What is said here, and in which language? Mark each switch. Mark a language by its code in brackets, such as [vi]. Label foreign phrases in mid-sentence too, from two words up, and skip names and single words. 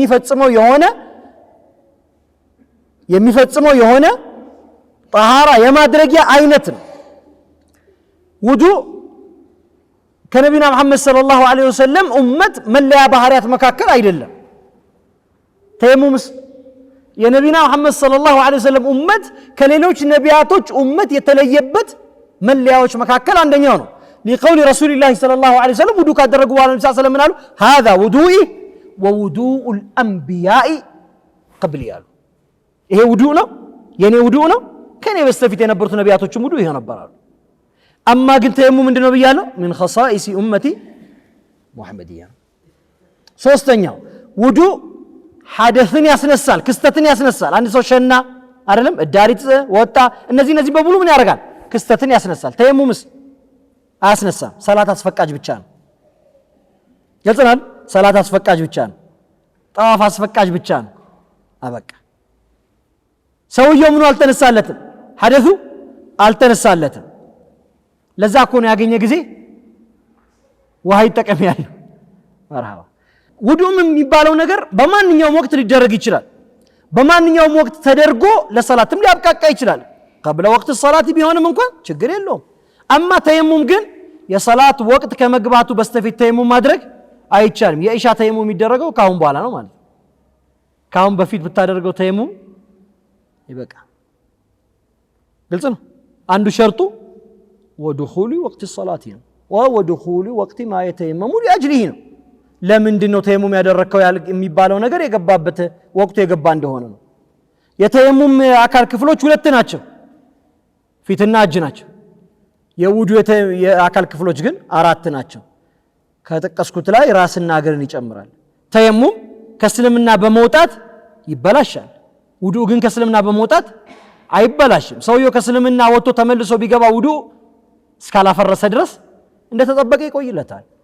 [am] የሚፈጽመው የሆነ ጣሃራ የማድረጊያ አይነት ነው ውዱእ ከነቢና መሐመድ [ar] صلى الله عليه وسلم [am] ኡመት መለያ ባህሪያት መካከል አይደለም ተየሙምስ የነቢና መሐመድ [ar] صلى الله عليه وسلم [am] ኡመት ከሌሎች ነቢያቶች ኡመት የተለየበት መለያዎች መካከል አንደኛው ነው። [ar] لقول رسول الله صلى الله عليه وسلم [am] ውዱእ ካደረጉ በኋላ ነብዩ [ar] صلى الله عليه وسلم [am] አሉ [ar] هذا وضوئي ووضوء الانبياء قبلي [am] አሉ። ይሄ ውዱእ ነው የኔ ውዱእ ነው ከኔ በስተፊት የነበሩት ነቢያቶችም ውዱእ ይሄ ነበራሉ። አማ ግን ተየሙም ምንድነው ብያለሁ? [ar] من خصائص امتي محمديه። [am] ሶስተኛው ውዱእ ሐደስን ያስነሳል፣ ክስተትን ያስነሳል። አንድ ሰው ሸና አይደለም እዳሪት ወጣ፣ እነዚህ በሙሉ ምን ያደርጋል? ክስተትን ያስነሳል። ተየሙምስ አያስነሳም። ሰላት አስፈቃጅ ብቻ ነው። ግልጽናል። ሰላት አስፈቃጅ ብቻ ነው። ጠዋፍ አስፈቃጅ ብቻ ነው። አበቃ። ሰውየው ምኑ አልተነሳለትም? ሐደሱ አልተነሳለትም። ለዛ እኮ ነው ያገኘ ጊዜ ውሃ ይጠቀም ያለው። መርሐባ። ውዱእም የሚባለው ነገር በማንኛውም ወቅት ሊደረግ ይችላል። በማንኛውም ወቅት ተደርጎ ለሰላትም ሊያብቃቃ ይችላል። [ar] قبل وقت الصلاة [am] ቢሆንም እንኳን ችግር የለውም። አማ ተየሙም ግን የሰላት ወቅት ከመግባቱ በስተፊት ተየሙም ማድረግ አይቻልም። የኢሻ ተየሙም የሚደረገው ካሁን በኋላ ነው ማለት ነው። ካሁን በፊት ብታደርገው ተየሙም ይበቃ። ግልጽ ነው። አንዱ [ar] شرطه ودخول وقت الصلاة [am] ነው [ar] ودخول وقت ما يتيمم لاجله [am] ነው። ለምንድን ነው ተየሙም ያደረከው የሚባለው ነገር የገባበት ወቅቱ የገባ እንደሆነ ነው። የተየሙም አካል ክፍሎች ሁለት ናቸው፣ ፊትና እጅ ናቸው። የውዱእ የአካል ክፍሎች ግን አራት ናቸው። ከተጠቀስኩት ላይ ራስና እግርን ይጨምራል። ተየሙም ከእስልምና በመውጣት ይበላሻል። ውዱእ ግን ከእስልምና በመውጣት አይበላሽም። ሰውየው ከእስልምና ወጥቶ ተመልሶ ቢገባ ውዱእ እስካላፈረሰ ድረስ እንደተጠበቀ ይቆይለታል።